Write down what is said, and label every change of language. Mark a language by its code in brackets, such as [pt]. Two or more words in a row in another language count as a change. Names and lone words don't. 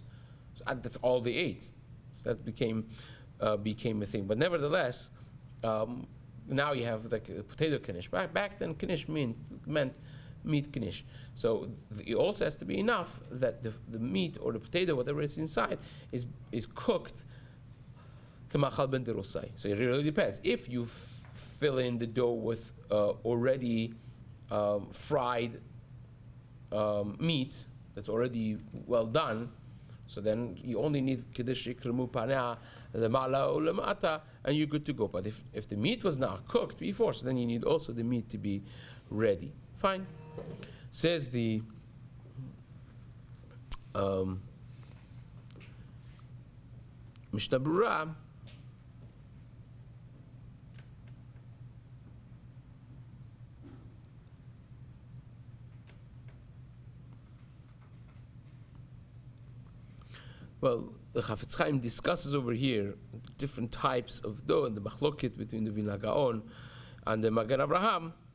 [en] So that's all they ate. So that became a thing. But nevertheless, now you have like a potato knish. Back then, knish meant meat knish. So it also has to be enough that the meat or the potato, whatever is inside, is cooked [he] k'machal ben derosai. [en] So it really depends. If you fill in the dough with already fried meat that's already well done, so then you only need [he] kiddush yikremu paneh lemala [en] or lemata, and you're good to go. But if the meat was not cooked before, so then you need also the meat to be ready. Fine. Says the Mishna Berura, well, the Chafetz Chaim discusses over here different types of dough and the machloket between the Vilna Gaon and the Magen Avraham,